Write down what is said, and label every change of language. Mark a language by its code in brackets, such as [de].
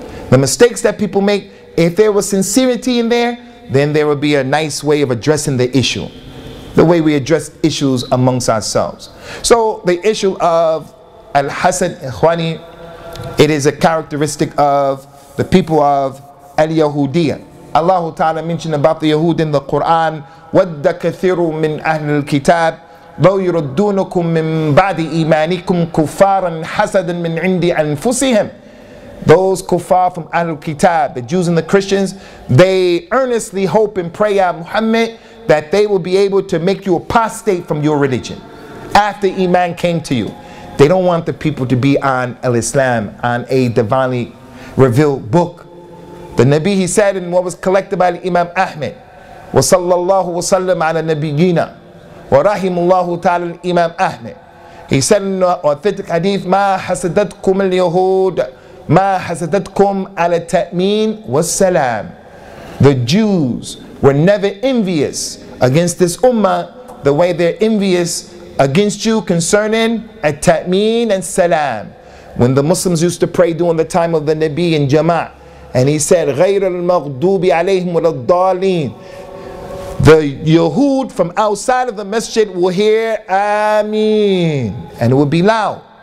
[en] The mistakes that people make, if there was sincerity in there, then there would be a nice way of addressing the issue. The way we address issues amongst ourselves. So the issue of al-hasad, ikhwani, it is a characteristic of the people of al-Yahudiyya. Allah Ta'ala mentioned about the Yahud in the Quran, [ar] وَدَّ كَثِيرٌ مِّنْ أَهْلِ الْكِتَابِ لَوْ يُرَدُّونَكُم مِّن بَعْدِ إِيمَانِكُمْ كُفَّارًا حَسَدًا مِّنْ عِنْدِ أَنفُسِهِمْ. [en] Those kuffar from Ahlul Kitab, the Jews and the Christians, they earnestly hope and pray, Ya Muhammad, that they will be able to make you apostate from your religion after Iman came to you. They don't want the people to be on al-Islam, on a divinely revealed book. The Nabi, he said in what was collected by Imam Ahmed, [ar] وَصَلَّى اللَّهُ وَسَلَّمَ عَلَى نَبِيِّنَا وَرَحِمُ اللَّهُ تَعَالَى [en] Imam Ahmed. He said in an authentic hadith, [ar] مَا حَسَدَتْكُمْ الْيَهُودِ مَا حَسَدَتْكُمْ عَلَى التَّأْمِينِ وَالسَّلَامِ. [en] The Jews were never envious against this ummah the way they're envious against you concerning at-ta'meen and salam. When the Muslims used to pray during the time of the Nabi in Jama'ah, and he said, [ar] غَيْرَ الْمَغْضُوبِ عَلَيْهِمْ وَلَا الضَّالِينَ, [en] the Yahud from outside of the masjid will hear Ameen, and it will be loud.